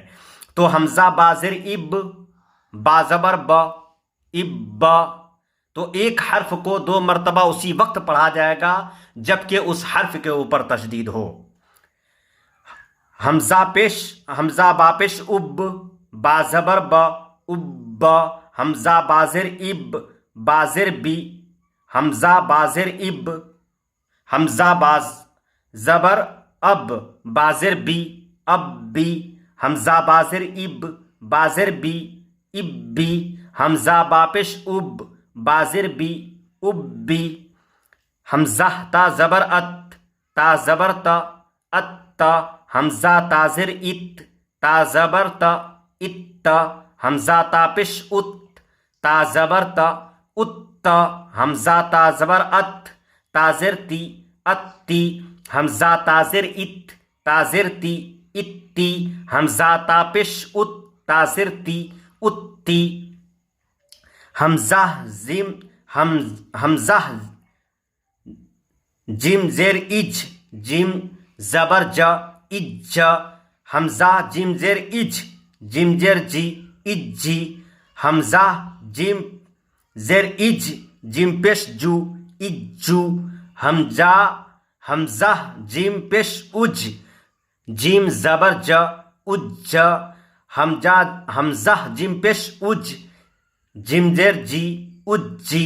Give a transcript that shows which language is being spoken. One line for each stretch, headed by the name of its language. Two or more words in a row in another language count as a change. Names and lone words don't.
Urdu: تو حمزہ با زیر اب، با زبر ب، اب۔ تو ایک حرف کو 2 مرتبہ اسی وقت پڑھا جائے گا جبکہ اس حرف کے اوپر تشدید ہو۔ حمزہ با پیش اب، با زبر ب، اب۔ حمزہ با زیر اب، با زیر بی، حمزہ با زیر اب، حمزہ با زبر اب، با زیر بی، اب بی۔ حمزہ با زیر اب، با زیر بی، اب بی۔ حمزہ با پیش اب، با زیر بی، اب بی۔ حمزہ تا زبر ات، تا زبر تا، ات۔ حمزہ تا زیر ات، تا زبر تا، ات۔ حمزہ تا پیش ات، تا زبر تا، ات۔ حمزہ تا زبر ات، تا زیر تی، اتی۔ حمزہ تا زیر ات، تا زیر تی، اتی۔ حمزہ تا پیش ات، تا زیر تی، اتی۔ حمزہ جیم زیر اج، جیم زبر ج، اج۔ حمزہ جیم زیر اج، جیم زیر جی، اجی۔ حمزہ جیم زیر اج، جیم پیش جو، اجو۔ حمزہ جیم پیش اج، جیم زبر ج، اج۔ حمزہ جیم پیش اج، جیم زیر جی، اجی۔